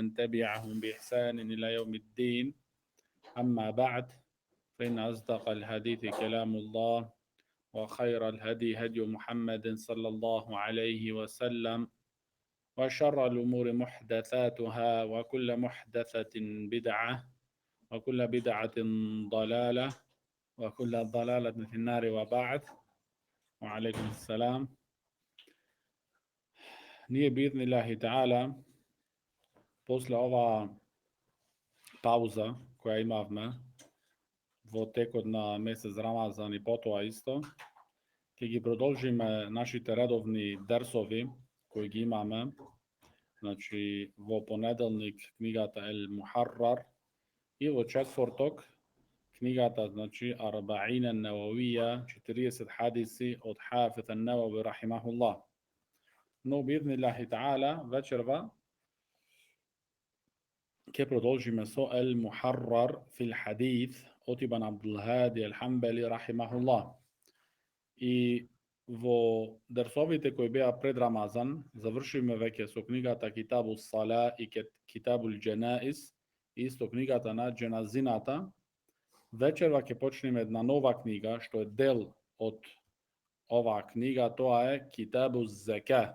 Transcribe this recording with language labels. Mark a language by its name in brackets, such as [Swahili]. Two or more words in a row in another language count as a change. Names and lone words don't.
[Arabic] تبعهم بإحسان إلى يوم الدين أما بعد فإن أصدق الحديث كلام الله وخير الهدي هدي محمد صلى الله عليه وسلم وشر الأمور محدثاتها وكل محدثة بدعة وكل بدعة ضلالة وكل ضلالة في النار وبعد وعليكم السلام. [Macedonian] Nije [Arabic] بإذن الله تعالى [Macedonian] после ова пауза која имавме во текот на месец Рамазан и потом исто, ќе ги продолжиме нашите редовни дерсови кои ги имаме, значи во понеделник книгата Ел Мухаррар и во четврток книгата значи Арбаин ан-Нававија, 40 хадиси од Хафиз ан-Навави рахимахуллах. Но [Arabic] بإذن الله تعالى [Macedonian] вечерва ќе продолжиме со Ел Мухаррар фил хадис од Ибн Абдул Хади Ал-Хамбали рахимахуллах. И во дерсовите кои беа пред Рамазан завршиме веќе со книгата Китабу Сала и Китабул Дженаис, исто книгата на дженазината. Вечерва ќе почнеме една нова книга што е дел од оваа книга, тоа е Китабу Зека.